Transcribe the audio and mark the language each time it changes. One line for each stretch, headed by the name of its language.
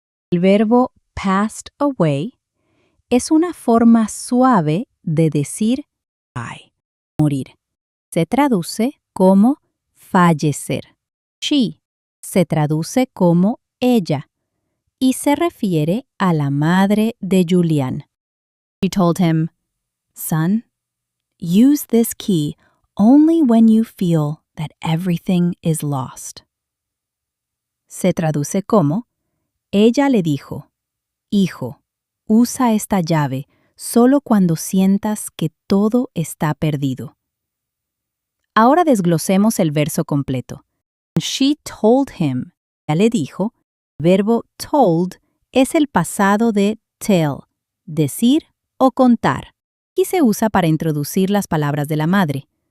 Spanish: El verbo
English: passed away
Spanish: es una forma suave de decir die, morir. Se traduce como fallecer. She se traduce como ella y se refiere a la madre de Julian.
English: She told him, "Son, use this key only when you feel that everything is lost."
Spanish: Se traduce como, ella le dijo, hijo, usa esta llave solo cuando sientas que todo está perdido. Ahora desglosemos el verso completo.
English: She told him,
Spanish: ella le dijo, el verbo told es el pasado de tell, decir o contar, y se usa para introducir las palabras de la madre.